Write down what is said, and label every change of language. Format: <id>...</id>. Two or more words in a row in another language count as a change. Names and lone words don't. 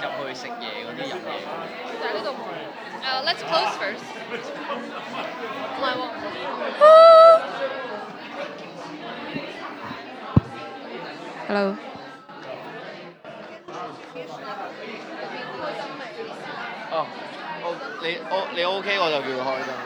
<yue>去食嘢嗰啲飲嘢。就喺呢度。</yue> <en>Let's close first。</en> <yue>唔係喎。Hello。哦，你 OK 我就叫佢開燈。</yue>